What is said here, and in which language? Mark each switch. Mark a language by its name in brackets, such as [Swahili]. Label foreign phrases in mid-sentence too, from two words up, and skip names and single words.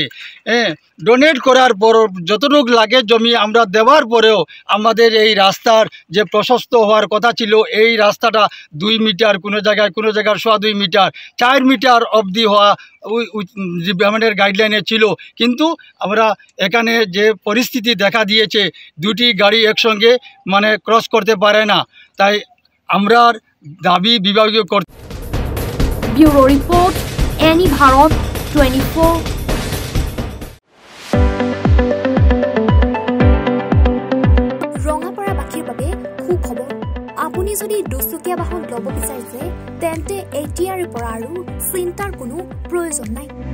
[Bangla] ডোনেট করার পর যতটুকু লাগে জমি আমরা দেওয়ার পরেও আমাদের এই রাস্তার যে প্রশস্ত হওয়ার কথা ছিল, এই রাস্তাটা 2 মিটার, কোনো জায়গায় 2.25 মিটার, 4 মিটার অবধি হওয়া গভর্নমেন্টের গাইডলাইনে ছিল। কিন্তু আমরা এখানে যে পরিস্থিতি দেখা দিয়েছে, 2টি গাড়ি একসঙ্গে মানে ক্রস করতে পারে না, তাই আমরা দাবি বিভাগীয় [English] Bureau report, [Assamese] এনি ভাৰত 24। ৰঙাপাৰাবাসীৰ বাবে সুখবৰ। আপুনি যদি দুচকীয়া বাহন ল'ব বিচাৰিছে তেন্তে এতিয়াৰে পৰা আৰু চিন্তাৰ কোনো প্ৰয়োজন নাই।